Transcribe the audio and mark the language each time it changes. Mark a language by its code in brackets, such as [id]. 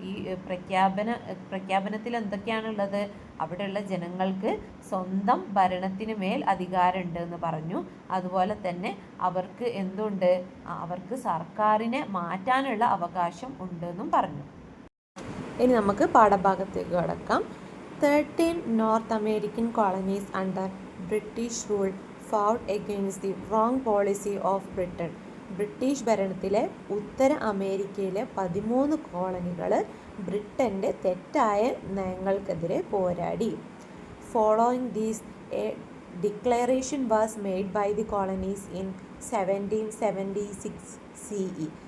[ml] ഈ പ്രഖ്യാപനത്തിൽ എന്തൊക്കെയാണുള്ളത്? അവിടെയുള്ള ജനങ്ങൾക്ക് സ്വന്തം ഭരണത്തിന് മേൽ അധികാരമുണ്ട് എന്ന് പറഞ്ഞു. അതുപോലെ തന്നെ അവർക്ക് എന്തുണ്ട്? അവർക്ക് സർക്കാരിനെ മാറ്റാനുള്ള അവകാശം ഉണ്ടെന്നും പറഞ്ഞു. ഇനി നമുക്ക് പാഠഭാഗത്തേക്ക് കടക്കാം. [en] 13 north American colonies under British rule fought against the wrong policy of Britain. [ml] British ഭരണത്തിലെ ഉത്തര അമേരിക്കയിലെ 13 കോളനികൾ ബ്രിട്ടൻ്റെ തെറ്റായ നയങ്ങൾക്കെതിരെ പോരാടി. [en] Following these a declaration was made by the colonies in 1776 CE.